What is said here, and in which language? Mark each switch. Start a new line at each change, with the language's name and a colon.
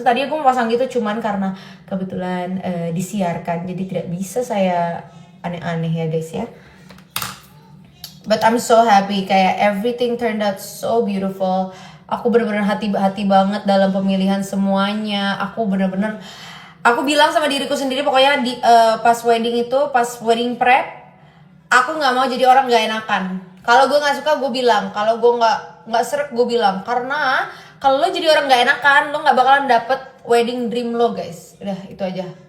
Indonesian: Tadinya gue mau pasang gitu, cuman karena kebetulan disiarkan jadi tidak bisa saya aneh-aneh ya guys ya.
English: But I'm so happy,
Indonesian: kayak
English: everything turned out so beautiful.
Indonesian: Aku bener-bener hati-hati banget dalam pemilihan semuanya. Aku bilang sama diriku sendiri pokoknya di pas wedding itu, pas wedding prep, aku nggak mau jadi orang nggak enakan. Kalau gue nggak suka gue bilang, kalau gue nggak srek gue bilang, karena kalau lo jadi orang nggak enakan, lo nggak bakalan dapet wedding dream lo guys. Udah itu aja.